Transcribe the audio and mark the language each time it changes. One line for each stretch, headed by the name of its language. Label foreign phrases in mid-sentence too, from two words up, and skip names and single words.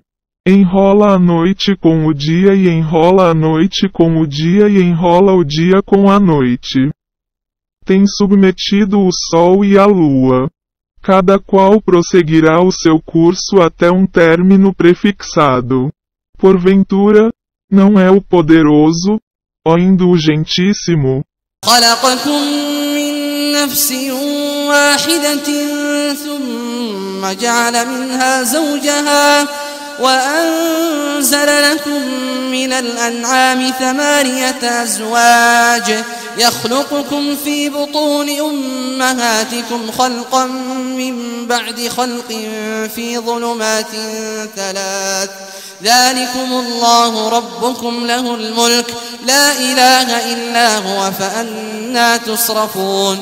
Portuguese: Enrola a noite com o dia e enrola a noite com o dia e enrola o dia com a noite. Tem submetido o sol e a lua. Cada qual prosseguirá o seu curso até um término prefixado. Porventura, não é o poderoso, ó indulgentíssimo?
Arabic: خلقكم من نفس واحدة ثم جعل منها زوجها وأنزل لكم من الأنعام 8 أزواج يخلقكم في بطون أمهاتكم خلقا من بعد خلق في ظلمات 3 ذلكم الله ربكم له الملك لا إله إلا هو فأنا تصرفون.